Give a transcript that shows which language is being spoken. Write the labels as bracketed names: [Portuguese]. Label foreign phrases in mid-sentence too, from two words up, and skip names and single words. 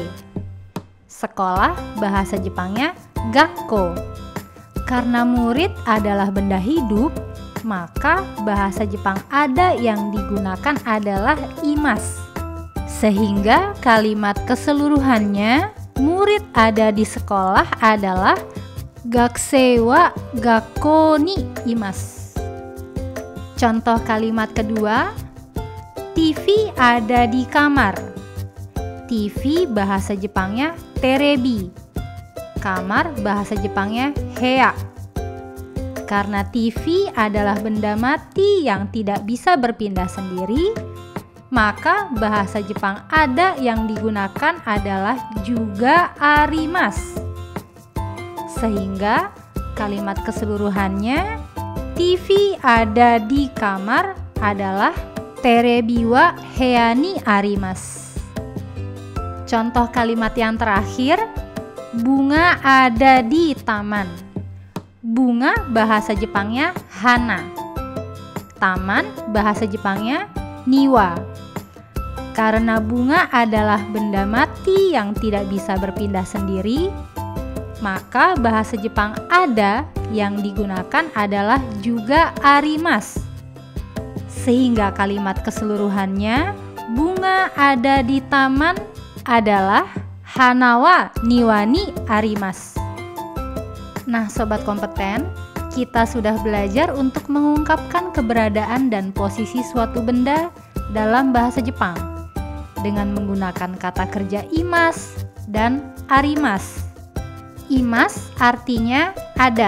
[Indonesian] Sekolah bahasa Jepangnya gakko. Karena murid adalah benda hidup, maka bahasa Jepang ada yang digunakan adalah imas. Sehingga kalimat keseluruhannya murid ada di sekolah adalah [Japanese] 学生は学校にいます. [Indonesian] Contoh kalimat kedua, TV ada di kamar. TV bahasa Jepangnya terebi. Kamar bahasa Jepangnya heya. Karena TV adalah benda mati yang tidak bisa berpindah sendiri, maka bahasa Jepang ada yang digunakan adalah juga arimasu. Sehingga kalimat keseluruhannya TV ada di kamar adalah [Japanese] テレビは部屋にあります. [Indonesian] Contoh kalimat yang terakhir, bunga ada di taman. Bunga bahasa Jepangnya hana. Taman bahasa Jepangnya niwa. Karena bunga adalah benda mati yang tidak bisa berpindah sendiri, maka bahasa Jepang ada yang digunakan adalah juga arimasu. Sehingga kalimat keseluruhannya bunga ada di taman adalah [Japanese] 花は庭にあります. [Indonesian] Nah, sobat kompeten, kita sudah belajar untuk mengungkapkan keberadaan dan posisi suatu benda dalam bahasa Jepang dengan menggunakan kata kerja imas dan arimasu. Imas artinya ada.